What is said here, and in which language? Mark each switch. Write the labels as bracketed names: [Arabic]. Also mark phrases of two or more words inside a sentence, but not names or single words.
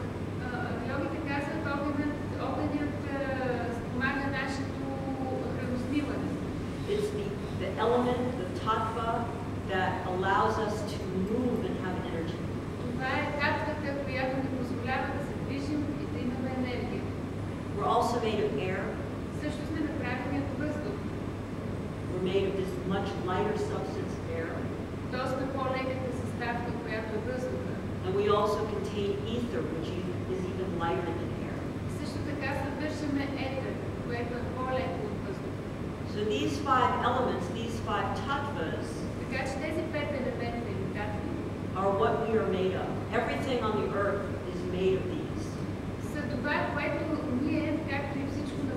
[Bulgarian] Йогите казват, огънят спомага нашето храносмилане. [English] It's the element, the tattva, that allows us to move and have energy. [Bulgarian] Това е татвата, която ни позволява да се движим и да имаме енергия. [English] We're also made of air. [Bulgarian] Също сме направени от въздух. [English] We're made of this much lighter substance, air. [Bulgarian] Доста по-леката съставка, която е въздуха. [English] And we also contain ether, which is even lighter than air. [Bulgarian] Също така съдържаме етер, което е по-леко от въздуха. [English] So these five elements, these five tattvas, [Bulgarian] Така че тези пет елемента или татви [English] are what we are made of. Everything on the earth is made of these. [Bulgarian] са това, което ние, както и всички